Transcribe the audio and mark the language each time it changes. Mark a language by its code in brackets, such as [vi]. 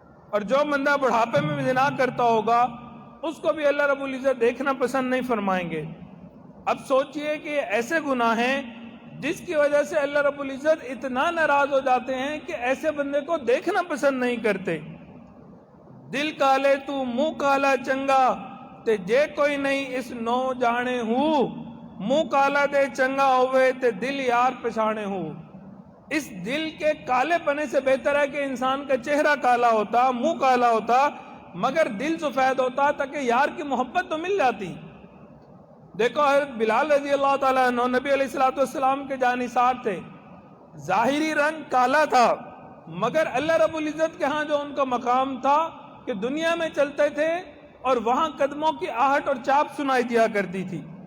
[ur] اور جو بندہ بڑھاپے میں زنا کرتا ہوگا اس کو بھی اللہ رب العزت دیکھنا پسند نہیں فرمائیں گے. اب سوچئے کہ یہ ایسے گناہ ہیں جس کی وجہ سے اللہ رب العزت اتنا ناراض ہو جاتے ہیں کہ ایسے بندے کو دیکھنا پسند نہیں کرتے. [pa] دل کالے تو منہ کالا چنگا تے جے کوئی نہیں اس نو جانے ہوں، منہ کالا دے چنگا ہوئے تے دل یار پچھانے ہوں. [ur] اس دل کے کالے پنے سے بہتر ہے کہ انسان کا چہرہ کالا ہوتا، منہ کالا ہوتا، مگر دل سفید ہوتا تاکہ یار کی محبت تو مل جاتی. دیکھو حضرت بلال رضی اللہ تعالیٰ عنہ نبی علیہ السلام کے جانثار تھے. ظاہری رنگ کالا تھا مگر اللہ رب العزت کے ہاں جو ان کا مقام تھا کہ دنیا میں چلتے تھے اور وہاں قدموں کی آہٹ اور چاپ سنائی دیا کرتی تھی.